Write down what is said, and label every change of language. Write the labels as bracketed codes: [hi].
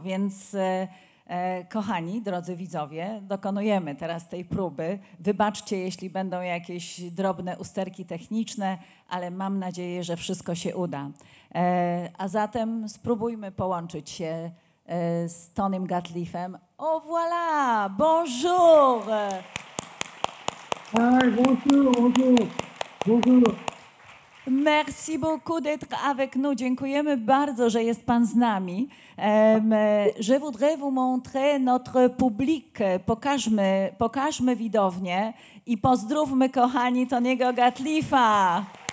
[pl] Więc kochani, drodzy widzowie, dokonujemy teraz tej próby. Wybaczcie, jeśli będą jakieś drobne usterki techniczne, ale mam nadzieję, że wszystko się uda. A zatem spróbujmy połączyć się z Tonym Gatliffem. [fr] Oh voilà! Bonjour! Hi, bonjour, bonjour, bonjour. Merci beaucoup d'être avec nous. [pl] Dziękujemy bardzo, że jest Pan z nami. [fr] Je voudrais vous montrer notre public. [pl] Pokażmy widownię i pozdrówmy, kochani, Tony'ego Gatliffa.